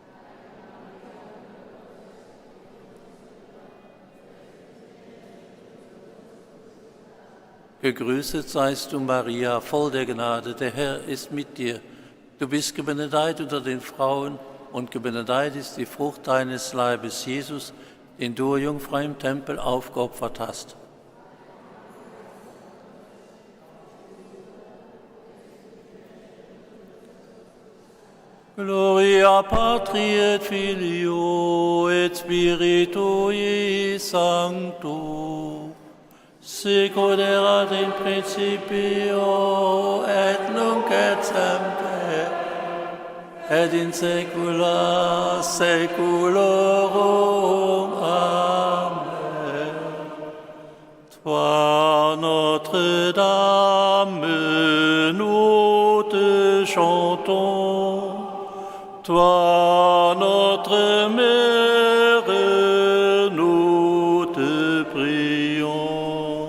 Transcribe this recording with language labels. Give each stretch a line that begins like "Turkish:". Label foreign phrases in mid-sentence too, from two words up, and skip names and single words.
German: Gegrüßet seist du, Maria, voll der Gnade, der Herr ist mit dir. Du bist gebenedeit unter den Frauen, und gebenedeit ist die Frucht deines Leibes, Jesus, den du, Jungfrau, im Tempel aufgeopfert hast.
Latin: Gloria Patri et Filio et Spiritui Sancto, sic ut erat in principio et nunc et semper, et in saecula saeculorum. Amen.
French: Toi, Notre-Dame, nous te chantons. Toi, notre Mère, nous te prions.